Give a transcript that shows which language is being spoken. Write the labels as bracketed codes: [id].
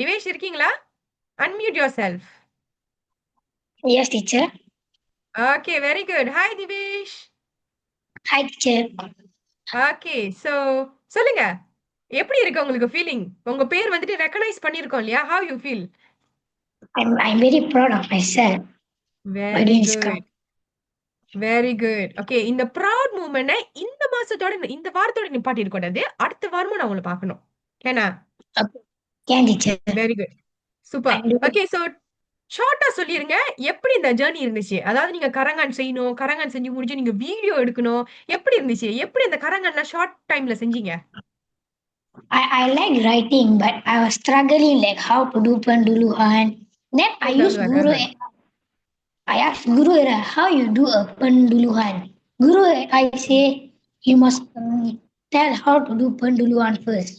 [ta] திவேஷ் இருக்கீங்களா? [en] Unmute yourself. Yes, teacher. Okay, very good. Hi Divesh. Hi, teacher. [ta] Okay, so சொல்லுங்க, எப்படி இருக்கு உங்களுக்கு ஃபீலிங்? உங்க பேர் வந்துட்டு ரெகனைஸ் பண்ணிருக்கோம் இல்லையா? [en] How you feel? I'm very proud of myself by very doing this. Good. Very good. [ta] Okay, இந்த ப்ரவுட் மூமெண்ட்டை இந்த மாசத்தோட இந்த வாரத்தோட நிப்பாட்டி இருக்கக்கூடாது. அடுத்த வாரமும் நான் உங்களை பார்க்கணும். ஏன்னா [en] Can teacher. Very good, super. [ta] Okay, so ஷார்ட்டா சொல்லிருங்க, எப்படி இந்த ஜர்னி இருந்துச்சு? அதாவது நீங்க கரங்கான் செய்யணும், கரங்கான் செஞ்சு முடிஞ்சு நீங்க வீடியோ எடுக்கணும். எப்படி இருந்துச்சு? எப்படி அந்த கரங்கான்ல ஷார்ட் டைம்ல செஞ்சீங்க? [en] I like writing, but I was struggling like how to do penduluhan. Then I used Guru. I asked Guru how you do a penduluhan. Guru I say you must tell how to do penduluhan first.